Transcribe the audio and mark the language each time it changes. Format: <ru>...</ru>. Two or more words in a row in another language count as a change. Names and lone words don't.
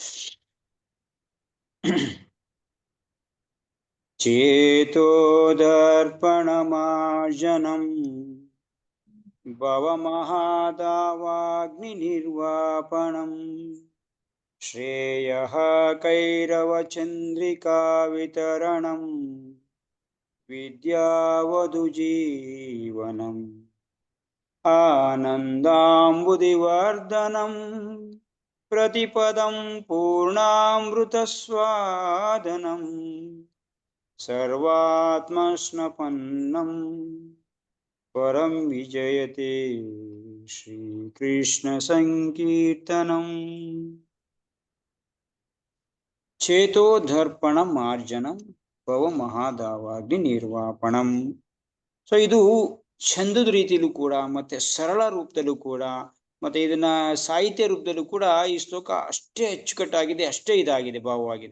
<sa>ಚೇತೋದರ್ಪಣಮಾರ್ಜನಂ ಭವಮಹಾದಾವಾಗ್ನಿರ್ವಾಪಣಂ ಶ್ರೇಯಃ ಕೈರವಚಂದ್ರಿಕಾ ವಿತರಣಂ ವಿದ್ಯಾವಧು ಜೀವನಂ. ಆನಂದಾಂಬುದಿವರ್ಧನಂ ಪ್ರತಿಪದಂ ಪೂರ್ಣಾಮೃತಸ್ವಾದನಂ ಸರ್ವಾತ್ಮಸ್ನಪನ್ನಂ ಪರಂ ವಿಜಯತೆ ಶ್ರೀಕೃಷ್ಣ ಸಂಕೀರ್ತನಂ. ಚೇತೋದರ್ಪಣ ಮಾರ್ಜನಂ ಭವ ಮಹಾದಾವಾಗ್ನಿ ನಿರ್ವಾಪಣಂ.</sa> <kn>ಸೊ ಇದು ಛಂದದ ರೀತಿಯಲ್ಲೂ ಕೂಡ ಮತ್ತೆ ಸರಳ ರೂಪದಲ್ಲೂ ಕೂಡ ಮತ್ತೆ ಇದನ್ನ ಸಾಹಿತ್ಯ ರೂಪದಲ್ಲೂ ಕೂಡ ಈ ಶ್ಲೋಕ ಅಷ್ಟೇ ಅಚ್ಚುಕಟ್ಟಾಗಿದೆ, ಅಷ್ಟೇ ಇದಾಗಿದೆ, ಭಾವವಾಗಿದೆ.</kn>